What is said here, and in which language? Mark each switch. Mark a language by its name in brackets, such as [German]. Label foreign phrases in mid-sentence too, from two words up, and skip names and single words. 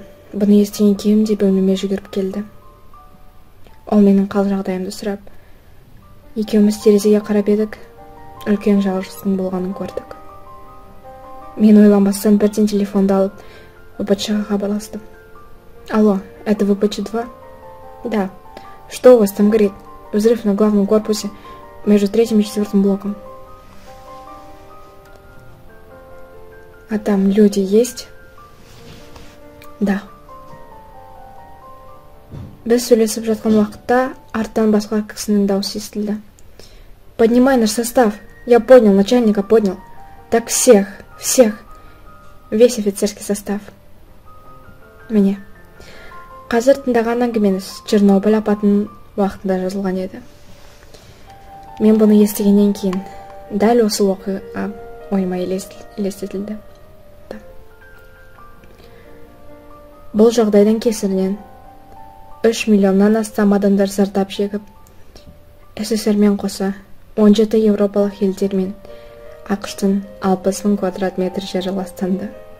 [Kazakh] Бұны естіген күйеуім де бөлмеме жүгіріп келді. Ол менің қал жағдайымды сұрап, екеуміз терезеге қарап едік, үлкен жарылыстың болғанын көрдік. Мен ойланбастан бірден телефонды алып, ВПЧ-ға хабарластым. [Russian] Алло, это ВПЧ-2? Да. Что у вас там горит? Взрыв на главном корпусе между 3-м и 4-м блоком. А там люди есть? Да. [Kazakh] Біз сөйлесіп жатқан уақытта арттан басқа кісінің дауысы естілді. [Russian] Поднимай наш состав. Я поднял, начальника поднял. Так всех. Весь офицерский состав. [Kazakh] Міне. Қазір тыңдаған әңгімеңіз Чернобыль апатының уақытында жазылған еді. Мен бұны естігеннен кейін дәл осы оқиға ойыма елестетілді. Бұл жағдайдан кесірінен 3 миллионнан астам адамдар зардап шегіп, СССР-мен қоса 17 еуропалық елдермен ақш-тың 60 000 квадрат метр жері ластанды.